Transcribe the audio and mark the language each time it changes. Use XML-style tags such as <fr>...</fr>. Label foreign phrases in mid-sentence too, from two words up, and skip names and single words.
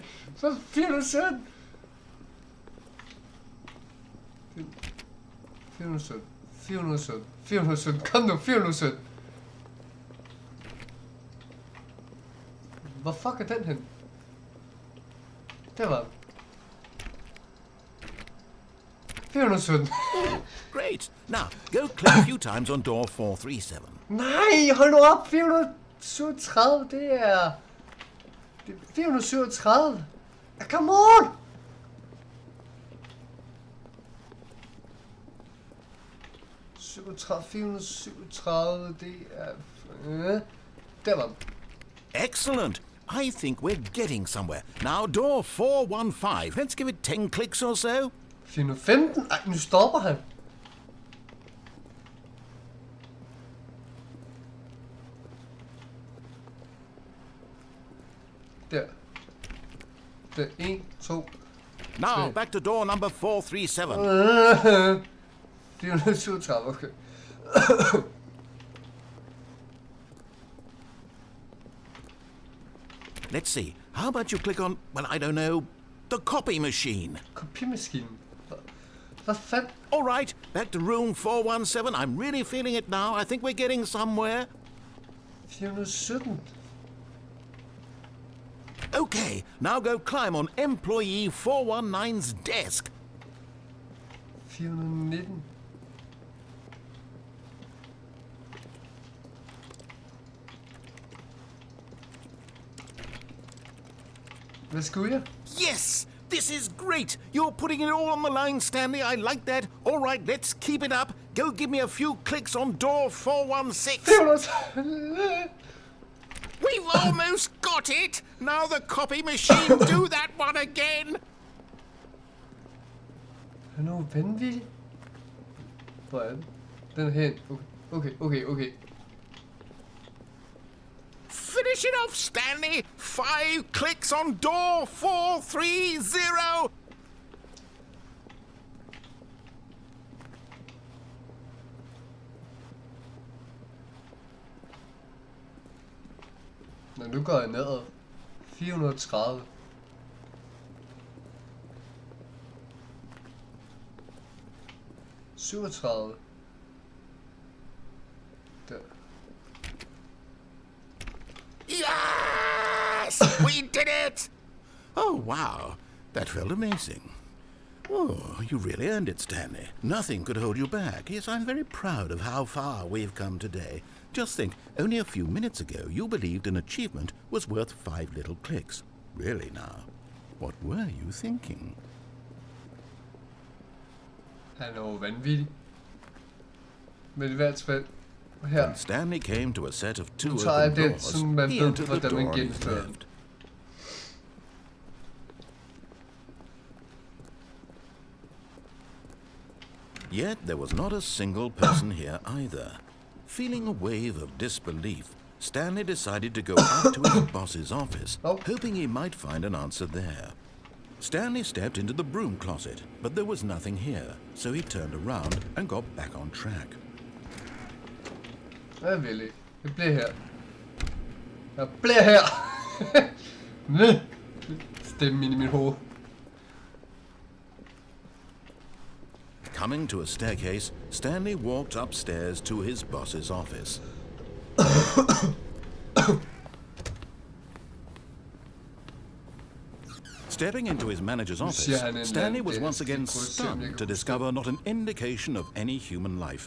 <da>417! 417. Kom nu, 417. Hvor fuck er den hen? Der var den. 417.</da> <en>Great. Now, go click a few times on door 437.</en> <da>Nej, hold nu op. 437, det er 437.</da> <en>Come on! – 437,</en> <da>det er... Der var den.</da> <en>Excellent. I think we're getting somewhere. Now, door 415. Let's give it 10 clicks or so.</en> <da>415? Ej, nu stopper han. Der. Der. 1, 2.</da> <en>Now, back to door number 437.</en> <da>437, okay.</da> <en>Let's see. How about you click on, well, I don't know, the copy machine?</en> <da>Kopimaskinen. Hvad fanden?</da> <en>All right, back to room 417. I'm really feeling it now. I think we're getting somewhere. 417. Okay, now go climb on employee 419's desk. 419.</en> <da>Hvad skulle jeg?</da> <en>Yes! This is great! You're putting it all on the line, Stanley. I like that. All right, let's keep it up. Go give me a few clicks on door 416. We've almost got it! Now the copy machine, do that one again!</en> <da>Er nu vanvittig? Hvor er den? Den er hen.</da> <en>Okay. Finish it off, Stanley! 5 clicks on door 430!</en> <da>Nå, nu går jeg nedad. 430. Der.</da> <en>Yes! We did it! Oh, wow. That felt amazing. Oh, you really earned it, Stanley. Nothing could hold you back. Yes, I'm very proud of how far we've come today. Just think, only a few minutes ago, you believed an achievement was worth 5 little clicks. Really now, what were you thinking?</en> <da>Han er jo vanvittig. Men i hvert fald her.</da> <en>When Stanley came to a set of 2</en> <da>Nu tager jeg</da> <en>open</en> <da>den,</da> <en>doors,</en> <da>sådan man</da> <en>he</en> <da>ved,</da> <en>entered the</en> <da>hvordan man</da> <en>door on his</en> <da>gennemfører den.</da> <en>left. Yet there was not a single person here either. Feeling a wave of disbelief, Stanley decided to go up to his boss's office, hoping he might find an answer there. Stanley stepped into the broom closet, but there was nothing here, so he turned around and got back on track.</en> <da>Jeg vil ikke. Jeg bliver her. Jeg bliver her. Stemmen ind i mit hoved.</da> <en>Coming to a staircase, Stanley walked upstairs to his boss's office. Stepping into his manager's office, Stanley was once again stunned to discover not an indication of any human life.</en>